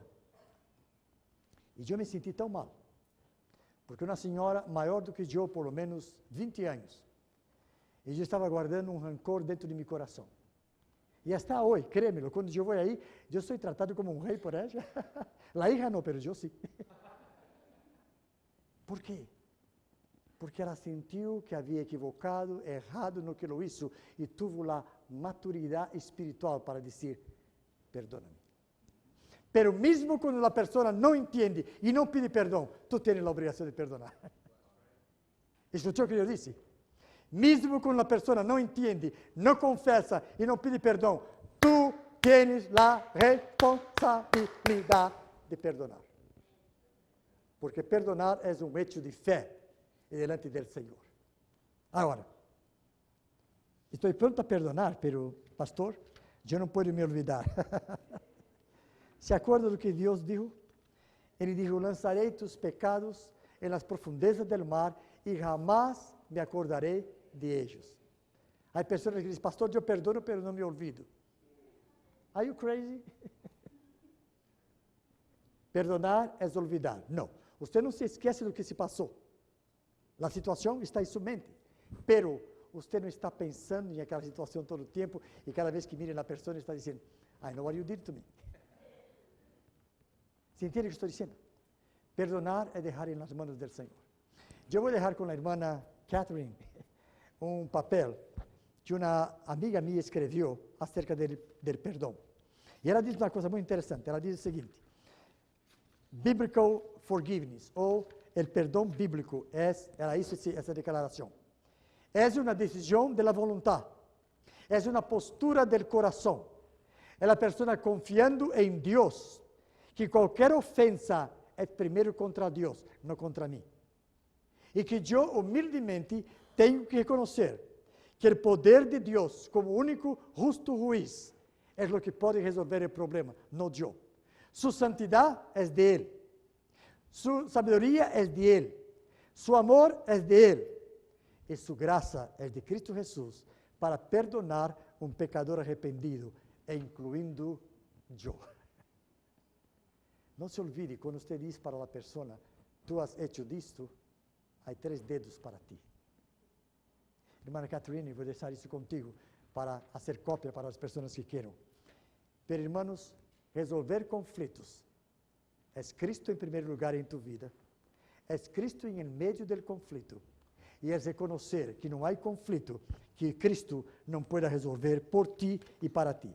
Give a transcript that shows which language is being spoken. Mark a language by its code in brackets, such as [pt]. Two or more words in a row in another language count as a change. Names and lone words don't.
[pt] E eu me senti tão mal, porque uma senhora maior do que eu, [es] por lo menos [pt] 20 anos, e eu estava guardando um rancor dentro de meu coração. E até hoje, créemelo, quando eu vou aí, eu sou tratado como um rei por ela. A hija não, mas eu sim. Por quê? Porque ela sentiu que havia equivocado, errado no que [es] lo hizo, [pt] e teve a maturidade espiritual para dizer, perdona-me. Pero mesmo quando a pessoa não entende e não pede perdão, tu tens a obrigação de perdonar. Escutou o que eu disse? Mesmo quando a pessoa não entende, não confessa e não pede perdão, tu tens a responsabilidade de perdonar. Porque perdonar é um hecho de fé delante do Senhor. Agora, estou pronto a perdonar, pero, pastor, eu não posso me olvidar. [es] ¿Se acuerda [pt] do que Deus dijo? Ele dijo, lançarei tus pecados [es] en las profundezas del mar [pt] e jamás me acordarei [es] de ellos. [pt] Há pessoas que dizem, pastor, eu perdono, pero não me olvido. [en] Are you crazy? [pt] Perdonar é olvidar. Não. Você não se esquece do que se passou. A situação está em sua mente. Pero você não está pensando em aquela situação todo o tempo e cada vez que mira na pessoa está dizendo, [en] I know what you did to me. [es] ¿Se entiende [pt] o que estou dizendo? Perdonar é deixar nas mãos do Senhor. Eu vou deixar com a irmã Catherine um papel que uma amiga minha escreveu acerca do perdão. E ela diz uma coisa muito interessante. Ela diz o seguinte, [en] Biblical forgiveness, [pt] ou el perdão bíblico, ela hizo essa declaração. É uma decisão [es] de la voluntad. [pt] É uma postura [es] del corazón. [pt] É a pessoa confiando em Deus, que qualquer ofensa é primeiro contra Deus, não contra mim. E que eu, humildemente, tenho que reconhecer que o poder de Deus, como único justo juiz, é o que pode resolver o problema, não eu. Sua santidade é de Ele. Sua sabedoria é de Ele. Seu amor é de Ele. E sua graça é de Cristo Jesus para perdonar um pecador arrependido, incluindo eu. Não se olvide, quando você diz para a pessoa, [es] tu has hecho [pt] disto, há 3 dedos para ti. Irmã Catherine, vou deixar isso contigo para fazer cópia para as pessoas que queiram. Pero, irmãos, resolver conflitos é Cristo em primeiro lugar em tu vida, é Cristo em meio do conflito, e é reconhecer que não há conflito que Cristo não pueda resolver por ti e para ti.